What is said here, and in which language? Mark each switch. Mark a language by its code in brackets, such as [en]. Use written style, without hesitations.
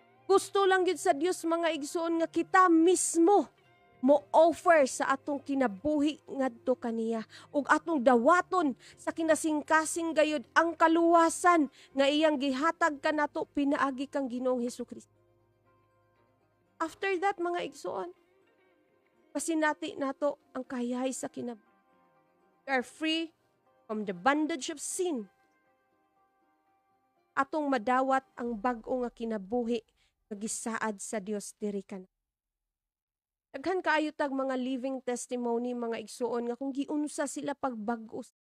[ceb] Gusto lang gid sa Dios mga igsoon nga kita mismo mo offer sa atong kinabuhi ngadto kaniya ug atong dawaton sa kinasingkasing gayud ang kaluwasan nga iyang gihatag kanato pinaagi kang Ginoong Hesukristo. [en] After that [ceb] mga igsoon, pasinati nato ang kayahay sa kinabuhi. [en] We are free from the bondage of sin. [ceb] Atong madawat ang bag-o nga kinabuhi nga gisaad sa Dios diri kana. Daghan kaayo tag mga [en] living testimony [ceb] mga igsuon nga kung giunsa sila pagbag-o.